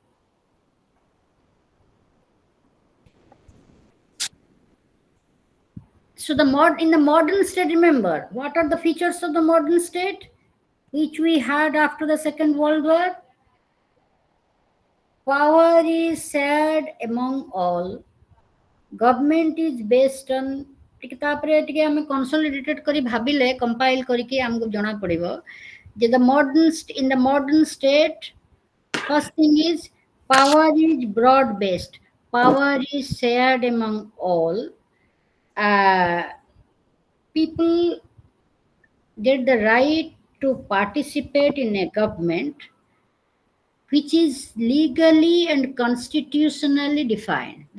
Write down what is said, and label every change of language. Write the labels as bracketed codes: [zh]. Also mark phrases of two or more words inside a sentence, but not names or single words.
[en] So in the modern state, remember what are the features of the modern state which we had after the Second World War? Power is shared among all. Government is based on, [or] ଟିକେ ତାପରେ ଟିକେ ଆମେ consolidated କରି ଭାବିଲେ compile କରିକି ଆମକୁ ଜଣା ପଡିବ ଯେ [en] in the modern state, first thing is power is broad based, power is shared among all. uh, People get the right to participate in a government which is legally and constitutionally defined.